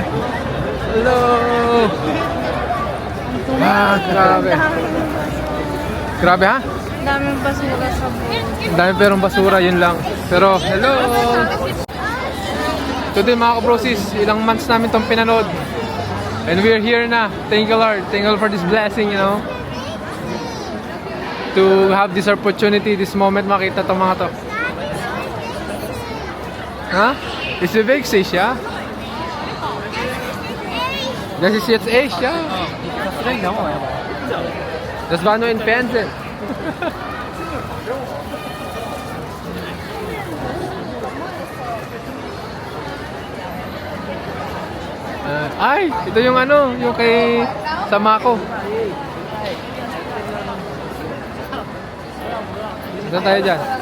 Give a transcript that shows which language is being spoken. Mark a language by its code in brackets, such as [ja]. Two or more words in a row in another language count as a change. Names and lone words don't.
[tl] Hello! Grabe! Grabe, ha? Daming basura sa buhay. Dami perong basura, yun lang. Pero, hello! Today, mga kabrosis, ilang months namin itong pinanood. [en] And we're here na. Thank you, Lord. Thank you for this blessing, you know. To have this opportunity, this moment, [tl] makita itong mga to. [de] Huh? Ist du weg, sicher? Das ist jetzt echt, ja? Das war nur im Fernsehen. [tl] Ay, ito yung yung kay Samako. Saan tayo dyan?